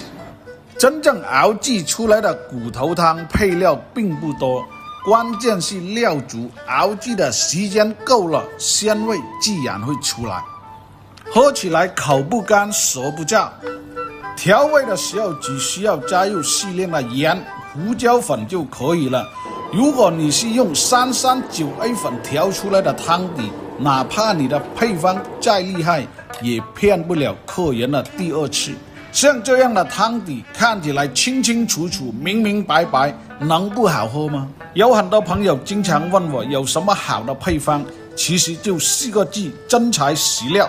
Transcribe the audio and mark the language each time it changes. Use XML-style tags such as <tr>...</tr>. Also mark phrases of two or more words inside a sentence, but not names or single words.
<zh>真正熬製出來的骨頭湯配料並不多，關鍵是料足，熬製的時間夠了，鮮味自然會出來，喝起來口不乾舌不燥。調味的時候只需要加入適量的鹽、胡椒粉就可以了。如果你是用 339A 粉調出來的湯底，哪怕你的配方再厲害，也騙不了客人的第2次。像這樣的湯底看起來清清楚楚、明明白白，能不好喝嗎？有很多朋友經常問我有什麼好的配方，其實就4個字：真材實料。</zh>